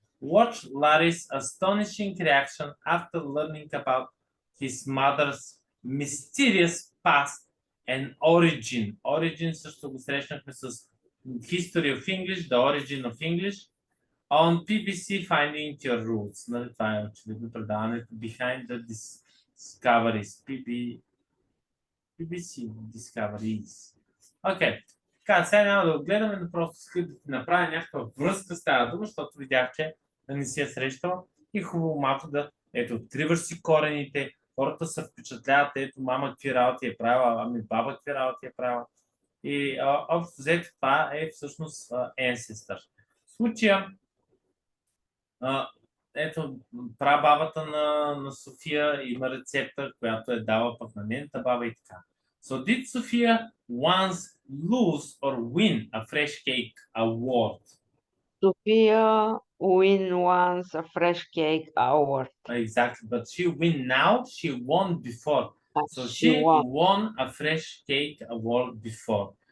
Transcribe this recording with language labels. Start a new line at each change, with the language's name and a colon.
English: Watch Larry's astonishing reaction after learning about his mother's mysterious past and origin.
Bulgarian: Origin също го срещнахме с History of English, The Origin of English, on BBC Finding Your Roots. Нали, това е очевидно предаването Behind the Discoveries.
English: BBC Discoveries. Окей.
Bulgarian: Така, сега няма да го гледаме, но просто искам да ти направя някаква връзка с тази дума, защото видях, че не си я срещал и хубаво малко да, ето, откриваш си корените, хората се впечатляват, ето, мама какви работи е правила, ами баба какви работи е правила. И общо взето това е всъщност Ancestor. В случая, ето, прабабата на София има рецепта, която е дала пък на нейната баба и така.
English: So did Sophia once lose or win a fresh cake award? Sophia win once a fresh cake award. Exactly, but she win now, she won before. So she won a fresh cake award before.